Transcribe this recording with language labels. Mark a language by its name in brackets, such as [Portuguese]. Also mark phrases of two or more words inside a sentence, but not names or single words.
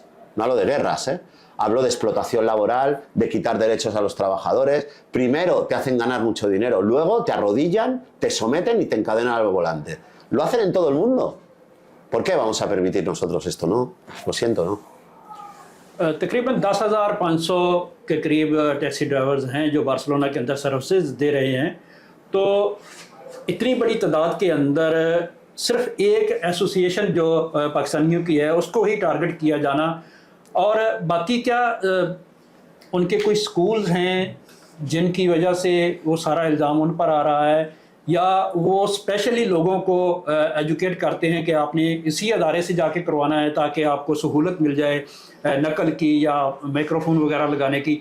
[Spanish] No hablo de guerras, ¿eh? Hablo de explotación laboral, de quitar derechos a los trabajadores. Primero te hacen ganar mucho dinero, luego te arrodillan, te someten y te encadenan al volante. Lo hacen en todo el mundo. ¿Por qué vamos a permitir nosotros esto? No, lo siento, ¿no? [Urdu] تقریباً 10,500 کے قریب ٹیکسی ڈرائیورز ہیں جو बार्सिलोना کے اندر سروسز دے رہے ہیں। تو اتنی بڑی تعداد کے اندر صرف ایک ایسوسی ایشن جو پاکستانیوں کی ہے اس کو ہی ٹارگٹ کیا جانا، اور باقی کیا ان کے کوئی اسکولز ہیں جن کی وجہ سے وہ سارا الزام ان پر آ رہا ہے، یا وہ اسپیشلی لوگوں کو ایجوکیٹ کرتے ہیں کہ آپ نے اسی ادارے سے جا کے کروانا ہے تاکہ آپ کو سہولت مل جائے نقل کی یا مائیکروفون وغیرہ لگانے کی.